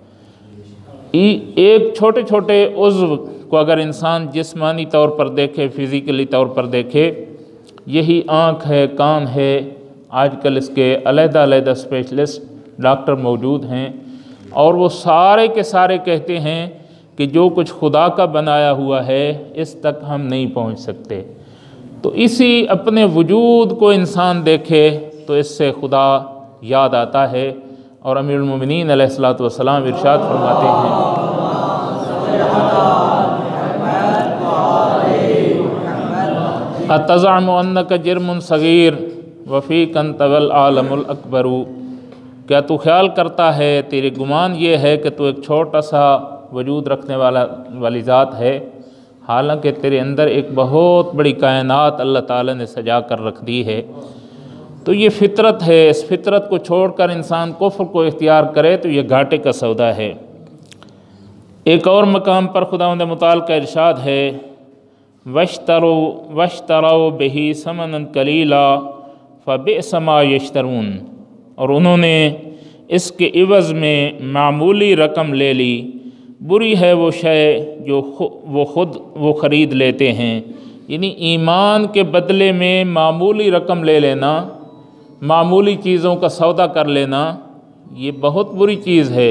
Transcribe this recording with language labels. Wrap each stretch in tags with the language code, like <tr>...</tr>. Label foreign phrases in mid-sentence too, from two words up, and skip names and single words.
<ur>ایک چھوٹے چھوٹے عضو کو اگر انسان جسمانی طور پر دیکھے، فزیکلی طور پر دیکھے، یہی آنکھ ہے، کان ہے، آج کل اس کے الگ الگ</ur> <en>specialist doctor</en> <ur>موجود ہیں اور وہ سارے کے سارے کہتے ہیں کہ جو کچھ خدا کا بنایا ہوا ہے اس تک ہم نہیں پہنچ سکتے. تو اسی اپنے وجود کو انسان دیکھے تو اس سے خدا یاد آتا ہے اور امیر المومنین علیہ الصلاۃ والسلام ارشاد فرماتے ہیں,</ur> <ar>أتزعم أنك جرم صغير وفيك انطوى العالم الأكبر,</ar> <ur>کیا تو خیال کرتا ہے، تیرے گمان یہ ہے کہ تو ایک چھوٹا سا وجود رکھنے والی ذات ہے، حالانکہ تیرے اندر ایک بہت بڑی کائنات اللہ تعالیٰ نے سجا کر رکھ دی ہے. تو یہ فطرت ہے، اس فطرت کو چھوڑ کر انسان کفر کو اختیار کرے تو یہ گھاٹے کا سودا ہے. ایک اور مقام پر خداوند متعال کا ارشاد ہے,</ur> <ar>واشتروا به ثمنا قليلا فبئس ما يشترون,</ar> <ur>اور انہوں نے اس کے عوض میں معمولی رقم لے لی، بری ہے وہ شے جو وہ خرید لیتے ہیں. یعنی ایمان کے بدلے میں معمولی رقم لے لینا، معمولی چیزوں کا سودا کر لینا، یہ بہت بری چیز ہے.</ur>